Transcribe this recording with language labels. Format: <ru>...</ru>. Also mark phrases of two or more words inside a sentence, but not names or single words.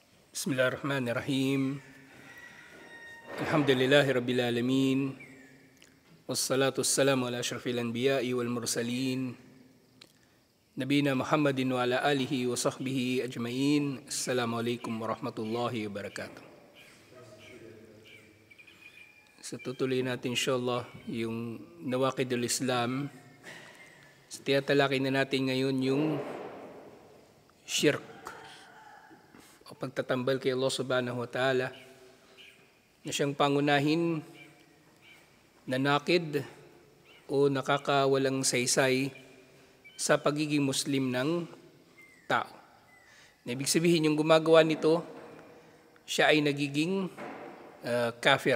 <ar>بسم الله الرحمن الرحيم الحمد لله رب العالمين. والصلاة والسلام على أشرف الأنبياء والمرسلين. نبينا محمد وعلى آله وصحبه أجمعين. السلام عليكم ورحمة الله وبركاته.</ar> <tl>So tutuloy natin insyaAllah yung Nawaqidul Islam. So tiyatalakay na natin ngayon yung shirk o pagtatambal kay Allah</tl> <ar>سبحانه وتعالى</ar> <tl>na siyang pangunahin na nakid o nakakawalang saysay sa pagiging Muslim ng tao. Ibig sabihin yung gumagawa nito, siya ay nagiging kafir.</tl>